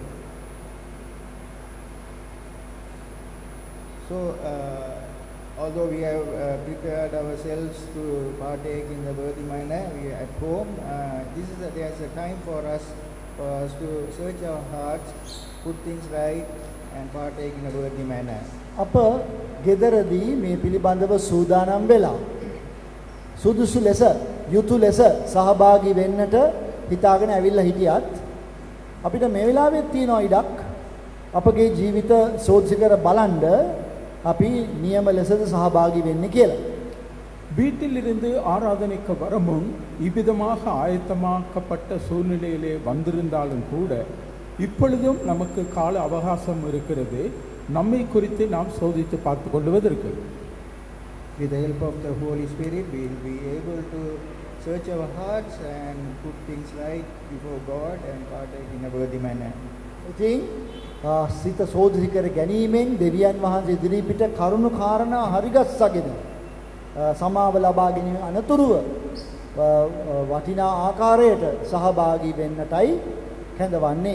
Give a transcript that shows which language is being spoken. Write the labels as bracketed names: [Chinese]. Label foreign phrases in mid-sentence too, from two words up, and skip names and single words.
[English] So, although we have prepared ourselves to partake in the worthy manner, we are at home. There's a time for us to search our hearts, put things right, and partake in a worthy manner. [Sinhala] අප ගෙදරදී මේ පිළිබඳව සූදානම් වෙලා සුදුසු ලෙස යුතු ලෙස සහභාගී වෙන්නට හිතාගෙන ඇවිල්ලා හිටියත් අපිට මේ වෙලාවෙත් තියෙනවා ඉඩක් අපගේ ජීවිත සෝධි කර බලන්න අපි නියම ලෙසද සහභාගී වෙන්නේ කියලා. [Tamil] வீட்டிலிருந்து ஆராதனைக்கு வரமுன் இவ்விதமாக ஆயத்தமாக்கப்பட்ட சூழ்நிலையிலே வந்திருந்தாலும் கூட இப்பொழுதும் நமக்கு கால அவகாசம் இருக்கிறது நம்மை குறித்து நாம் சோதித்து பார்த்து கொள்வதற்கு. [English] With the help of the Holy Spirit, we will be able to search our hearts and put things right before God and partake in a worthy manner. [Sinhala] ඉතින් සිත සෝධි කර ගැනීමෙන් දෙවියන් වහන්සේ ඉදිරිපිට කරුණු කාරණා හරිගස්සගෙන සමාව ලබා ගැනීම අනතුරුව වටිනා ආකාරයට සහභාගී වෙන්නටයි කැඳවන්නේ.